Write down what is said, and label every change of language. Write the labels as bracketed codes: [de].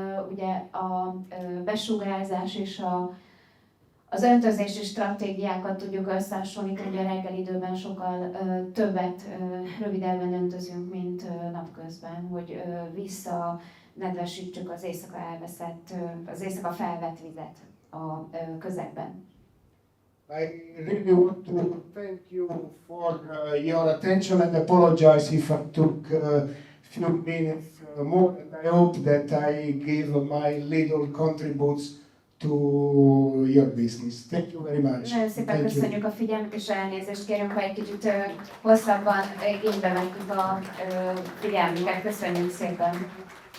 [hu] Ugye a besugárzás és az öntözési stratégiákat tudjuk összehasonlítani, hogy a reggel időben sokkal többet, rövidebben öntözünk, mint napközben, hogy visszanedvesítsük az éjszaka felvett vizet a közegben. [en] I really want to thank you for your attention and apologize if I took a few minutes more. And I hope that I gave my little contributes to your business. Thank you very much. [hu] Nagyon szépen köszönjük a figyelmet, és elnézést kérünk, ha egy kicsit hosszabban igénybe vettük a figyelmüket. Köszönjük szépen!